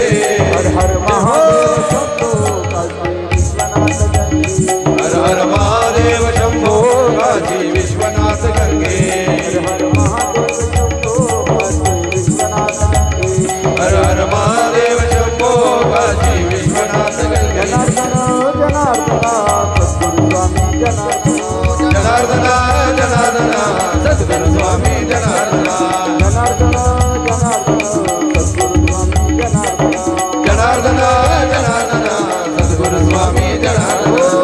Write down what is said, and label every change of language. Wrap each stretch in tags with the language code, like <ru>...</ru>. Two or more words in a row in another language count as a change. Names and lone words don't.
<sa>हर हर महादेव शंभो हर हर महादेव शंभो काशी विश्वनाथ गंगे हर हर महादेव शंभो काशी विश्वनाथ गंगे जनार्दना जनार्दना सद्गुरु स्वामी जनार्दना जनार्दना जनार्दना सद्गुरु स्वामी जनार्दना</sa>